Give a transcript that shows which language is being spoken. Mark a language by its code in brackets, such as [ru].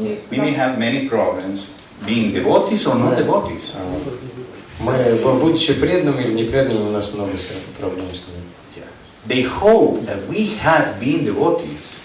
[en] We may have many problems being devotees or not devotees. [ru] Мы, будучи преданными или непреданными, у нас много проблем с ними. [en] They hope that we have been devotees.